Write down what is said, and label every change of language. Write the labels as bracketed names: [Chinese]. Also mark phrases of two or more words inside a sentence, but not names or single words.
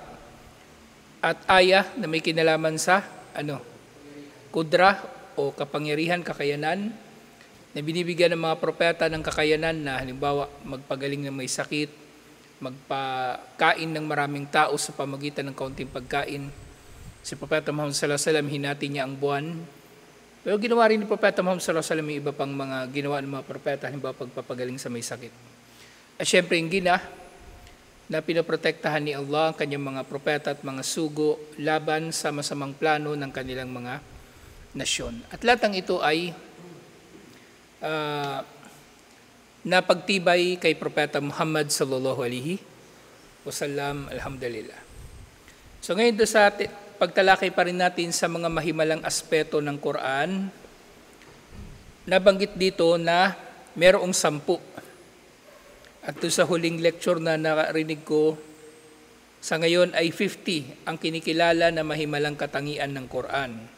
[Filipino] At aya na may kinalaman sa kudra o kapangyarihan, kakayanan, na binibigyan ng mga propeta ng kakayanan na halimbawa magpagaling ng may sakit, magpakain ng maraming tao sa pamagitan ng kaunting pagkain. Si Propeta Muhammad [Arabic] صلى الله عليه وسلم, [Filipino] hinati niya ang buwan. Pero ginawa rin ni Propeta Muhammad [Arabic] صلى الله عليه وسلم [Filipino] yung iba pang mga ginawa ng mga propeta, halimbawa pagpapagaling sa may sakit. At syempre yung gina na pinoprotektahan ni Allah ang kanyang mga propeta at mga sugo laban sa masamang plano ng kanilang mga nasyon. At lahat ng ito ay napagtibay kay Propeta Muhammad [Arabic] صلى الله عليه وسلم, [Filipino] alhamdulillah. So ngayon doon sa pagtalakay pa rin natin sa mga mahimalang aspeto ng Quran, nabanggit dito na merong 10. At doon sa huling lecture na narinig ko, sa ngayon ay 50 ang kinikilala na mahimalang katangian ng Quran.